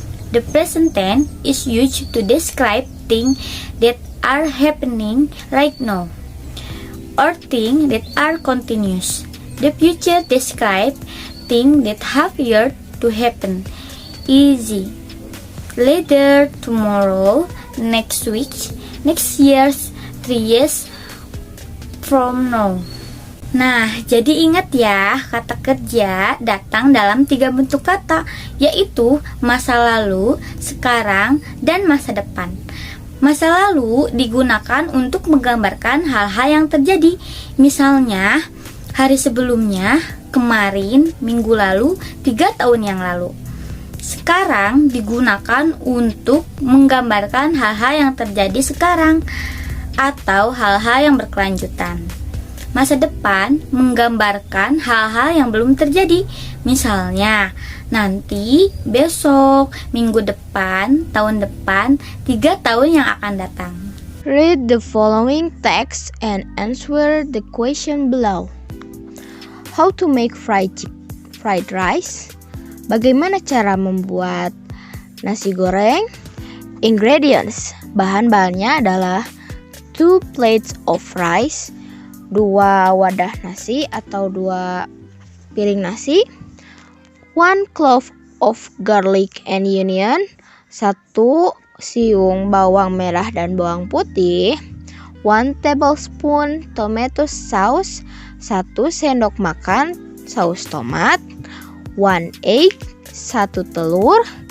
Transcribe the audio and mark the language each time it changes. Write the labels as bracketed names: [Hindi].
[English] The present tense is used to describe things that are happening right now, or things that are continuous. The future describes things that have yet to happen. Easy. Later, tomorrow, next week, next year, 3 years from now. [Indonesian] Nah, jadi ingat ya, kata kerja datang dalam 3 bentuk kata, yaitu masa lalu, sekarang, dan masa depan. Masa lalu digunakan untuk menggambarkan hal-hal yang terjadi. Misalnya, hari sebelumnya, kemarin, minggu lalu, 3 tahun yang lalu. Sekarang digunakan untuk menggambarkan hal-hal yang terjadi sekarang atau hal-hal yang berkelanjutan. Masa depan menggambarkan hal-hal yang belum terjadi. Misalnya, nanti, besok, minggu depan, tahun depan, 3 tahun yang akan datang. [English] Read the following text and answer the question below. How to make fried rice? [Indonesian] Bagaimana cara membuat nasi goreng? [English] Ingredients. [Indonesian] Bahan-bahannya adalah [English] 2 plates of rice, [Indonesian] 2 wadah nasi atau 2 piring nasi, [English] 1 clove of garlic and onion, [Indonesian] 1 siung bawang merah dan bawang putih, [English] 1 tablespoon tomato sauce, [Indonesian] 1 sendok makan saus tomat, [English] 1 egg, [Indonesian] 1 telur,